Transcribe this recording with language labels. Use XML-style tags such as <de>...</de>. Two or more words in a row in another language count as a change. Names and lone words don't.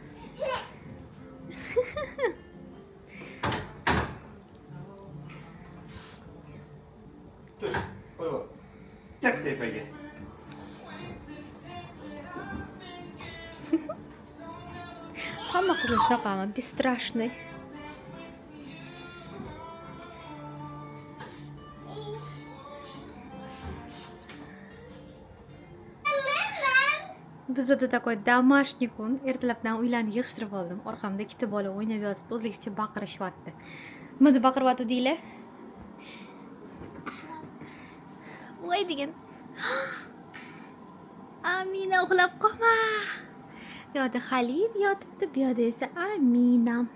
<uz>Tush, qo'y. Chak tepaga. Hamma qizlar shunaqami?</uz> <ru>Бесстрашный. Bizda такой домашний kun.</ru> <uz>Ertalabdan uylarni yig'ishtirib oldim. Orqamda ikkita bola o'ynab yotibdi, o'zligicha baqirishyapti. Nima deb baqiryapti deylar? Voy degan. Amina uxlab qolma. Bu yoqda Xalit yotibdi, bu yoqda esa Amina.</uz>